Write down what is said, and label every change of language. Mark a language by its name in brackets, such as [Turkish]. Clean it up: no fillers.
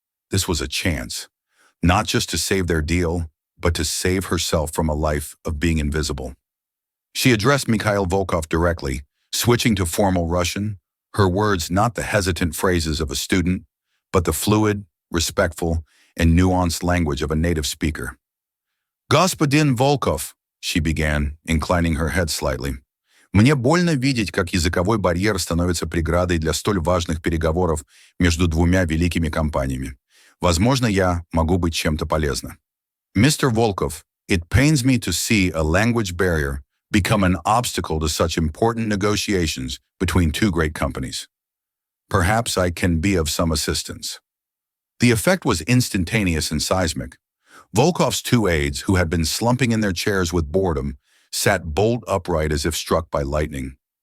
[English] This was a chance, not just to save their deal, but to save herself from a life of being invisible. She addressed Mikhail Volkov directly, switching to formal Russian, her words not the hesitant phrases of a student, but the fluid, respectful, and nuanced language of a native speaker. [Russian] «Господин Volkov», [English] she began, inclining her head slightly, [Russian] «мне больно видеть, как языковой барьер становится преградой для столь важных переговоров между двумя великими компаниями. Возможно, я могу быть чем-то полезна». [English] Mr. Volkov, it pains me to see a language barrier become an obstacle to such important negotiations between two great companies. Perhaps I can be of some assistance. The effect was instantaneous and seismic. Volkov's two aides, who had been slumping in their chairs with boredom, sat bolt upright as if struck by lightning.